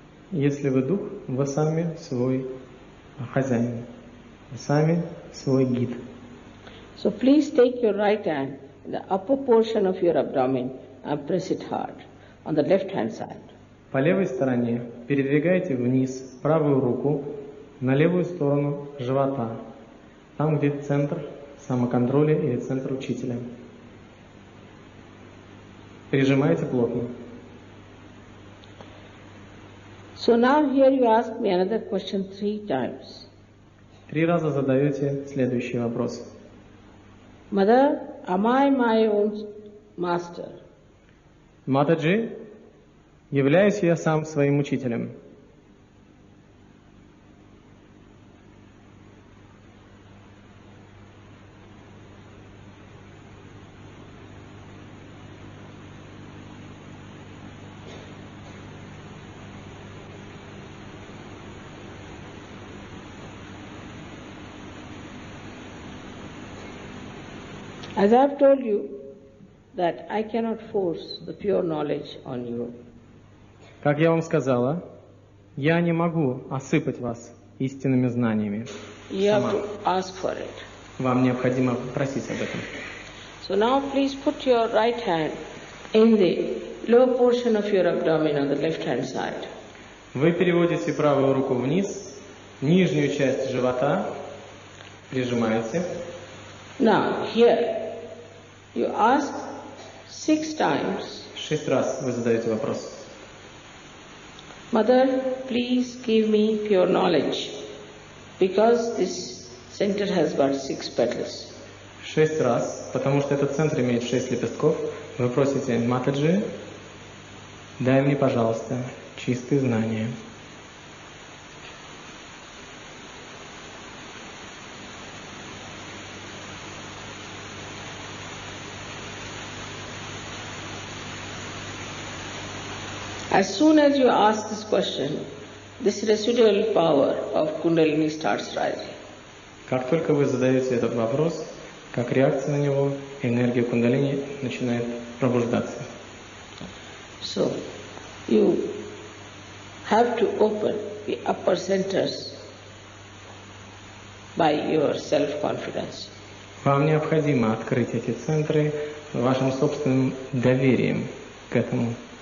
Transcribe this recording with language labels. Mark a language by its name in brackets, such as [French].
[Russian] Если вы дух, вы сами свой хозяин, вы сами свой гид. [English] So please take your right hand in the upper portion of your abdomen and press it hard on the left hand side. [Russian] По левой стороне передвигайте вниз правую руку на левую сторону живота, там, где центр самоконтроля или центр учителя. Прижимайте плотно. [English] So now here you ask me another question 3 times. [Russian] 3 раза задаете следующий вопрос. [English] Mother, am I my own master? [Russian] Матаджи, являюсь я сам своим учителем? [English] As I have told you that I cannot force the pure knowledge on you. [Russian] Как я вам сказала, я не могу осыпать вас истинными знаниями. [English] You have to ask for it. [Russian] Вам необходимо просить об этом. [English] So now please put your right hand in the lower portion of your abdomen on the left hand side. [Russian] Вы переводите правую руку вниз, нижнюю часть живота прижимаете. [English] Now here you ask 6 times. [Russian] 6 раз вы задаете вопрос. [English] Mother, please give me pure knowledge, because this center has got 6 petals. [Russian] 6 раз, потому что этот центр имеет 6 лепестков. Вы просите: Матаджи, дай мне, пожалуйста, чистые знания. [English] As soon as you ask this question, this residual power of Kundalini starts rising. [Russian] Как только вы задаете этот вопрос, как реакция на него, энергия Кундалини начинает пробуждаться. [English] So, you have to open the upper centers by your self-confidence. [Russian] Вам необходимо открыть эти центры вашим собственным доверием к этому.